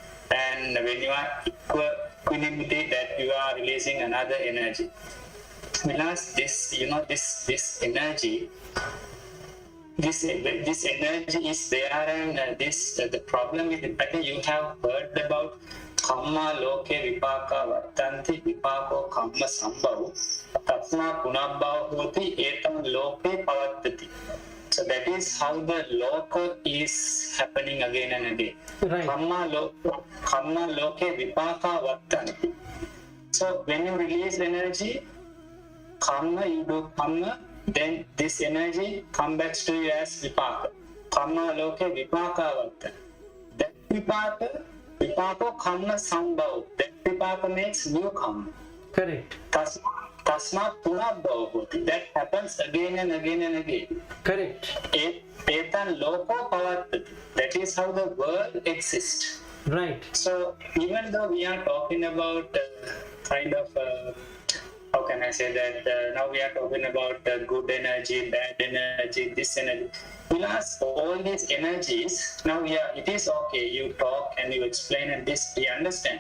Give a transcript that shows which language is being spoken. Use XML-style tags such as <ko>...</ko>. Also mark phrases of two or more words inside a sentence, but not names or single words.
<en>And when you are equanimity, that you are releasing releasing another energy. Because this, this energy, this energy is there, and the problem is that you have heard about</en> <pi>kamma loke vipaka vartanti vipako kamma sambhav tasma punabbhav hoti etam loke pavattati.</pi> <en>So that is how the loka is happening again and again. Right.</en> <pi>Kamma loke vipaka vartanti.</pi> <en>So when you release energy, kamma, you do kamma, then this energy comes back to you as vipaka.</en> <pi>Kamma loke vipaka vartanti. That vipaka kamma sambhav.</pi> <en>That vipaka makes new kamma. Correct.</en> <pi>Tasma punabbhav hoti.</pi> <en>That happens again and again and again. Correct.</en> <pi>Etan loko pavattati.</pi> <en>That is how the world exists. Right. So even though we are talking about how can I say that, now we are talking about good energy, bad energy, this energy. We'll ask all these energies. Now, it is okay, you talk and you explain and this we understand.</en>